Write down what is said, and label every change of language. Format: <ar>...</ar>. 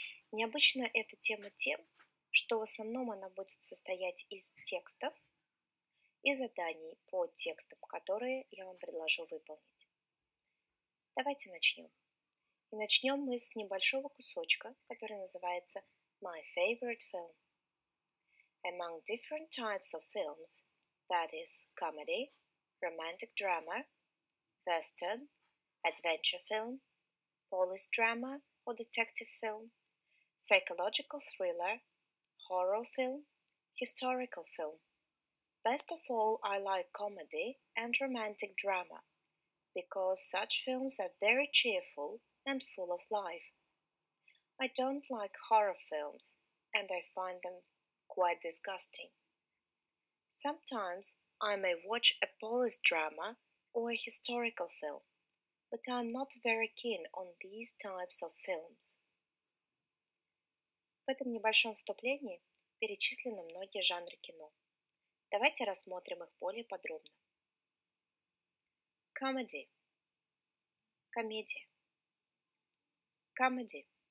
<ru>Необычна эта тема тем, что в основном она будет состоять из текстов и заданий по текстам, которые я вам предложу выполнить. Давайте начнем. И начнем мы с небольшого кусочка, который называется My Favorite Film.</ru> <en>Among different types of films, that is, comedy, romantic drama, western, adventure film, police drama or detective film, psychological thriller, horror film, historical film. Best of all, I like comedy and romantic drama, because such films are very cheerful and full of life. I don't like horror films, and I find them quite disgusting. Sometimes I may watch a police drama or a historical film, but I'm not very keen on these types of films.</en> <ru>В этом небольшом вступлении перечислены многие жанры кино. Давайте рассмотрим их более подробно.</ru> <en>Comedy. Комедия. Comedy.</en>